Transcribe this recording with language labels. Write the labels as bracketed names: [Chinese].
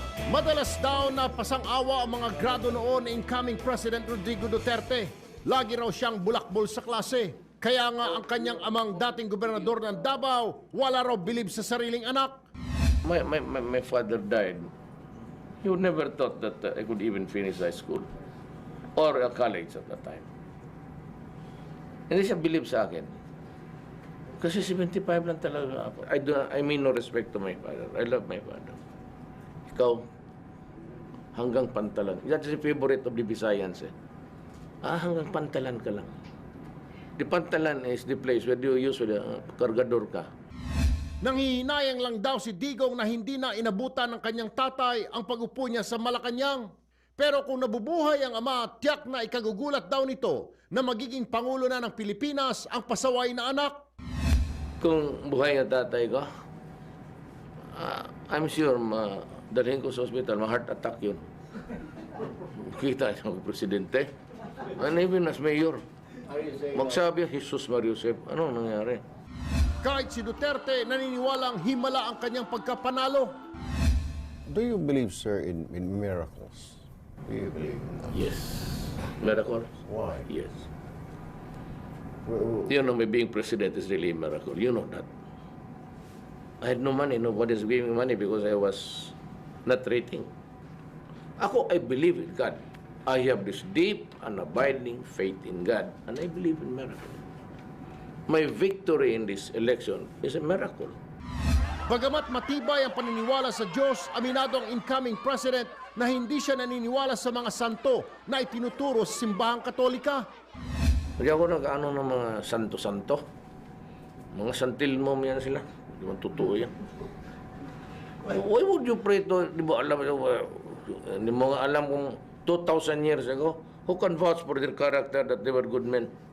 [Filipino] Madalas daw na pasang-awa ang mga grado noon ni incoming President Rodrigo Duterte. Lagi raw siyang bulakbol sa klase. Kaya nga ang kanyang amang dating gobernador ng Davao, wala raw bilib sa sariling anak. [English] My father died. He never thought that I could even finish high school or a college at that time. [Filipino] Hindi siya believe sa akin. Kasi 75 lang talaga ako. [English] I mean no respect to my father. I love my father. [Filipino] Ikaw, hanggang pantalan. [English] That's the favorite of the Visayans eh. [Filipino] Hanggang pantalan ka lang. [English] The pantalan is the place where you usually [Filipino] kargador ka. Nanghihinayang lang daw si Digong na hindi na inabutan ng kanyang tatay ang pag-upo niya sa Malacanang. Pero kung nabubuhay ang ama, tiyak na ikagugulat daw nito na magiging Pangulo na ng Pilipinas ang pasaway na anak. Kung buhay ang tatay ko, [English] I'm sure [Filipino] dalhin ko sa hospital, ma-heart attack yun. Kita niya ang presidente. [English] And even as mayor, [Filipino] magsabi, Jesus Mariusep, anong nangyari? Kahit si Duterte, naniniwalang himala ang kanyang pagkapanalo. [English] Do you believe, sir, in miracles? Do you believe in that? Yes. Miracle? Why? Yes. You know, my being president is really a miracle. You know that. I had no money. Nobody's giving me money because I was not rating. Ako, I believe in God. I have this deep and abiding faith in God. And I believe in miracle. My victory in this election is a miracle. [Filipino] Bagamat matibay ang paniniwala sa Diyos, aminado ang incoming president na hindi siya naniniwala sa mga santo na itinuturo sa simbahang Katolika. Hindi ako nag-ano ng mga santo-santo. Mga santilmom yan sila. Hindi man totoo yan. [English] Why would you pray to, [Filipino] di ba alam, hindi mo nga alam kung [English] 2,000 years ago, who can vouch for their character that they were good men?